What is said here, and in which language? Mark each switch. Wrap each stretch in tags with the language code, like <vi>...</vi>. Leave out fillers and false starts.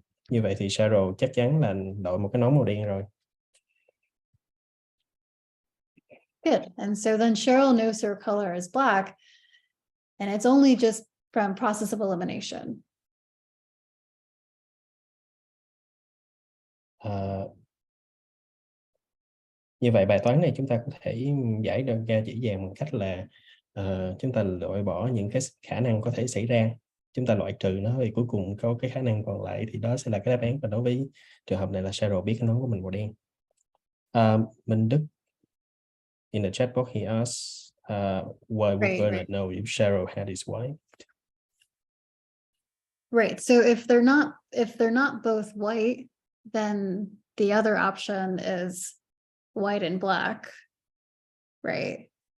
<vi>như vậy thì Cheryl chắc chắn là đội một cái nón màu đen rồi.</vi> <en>Good. And so then Cheryl knows her color is black, and it's only just from process of elimination.</en> <vi>Như vậy bài toán này chúng ta có thể giải đơn ra dễ dàng bằng cách là chúng ta loại bỏ những cái khả năng có thể xảy ra, chúng ta loại trừ nó, thì cuối cùng có cái khả năng còn lại thì đó sẽ là cái đáp án. Và đối với trường hợp này là Cheryl biết cái nón của mình màu đen.</vi> <en>Minh Đức, in the chat box he asks why would Bernard know if Cheryl had his white? Right. So if they're not both white, then the other option is white and black, right?</en>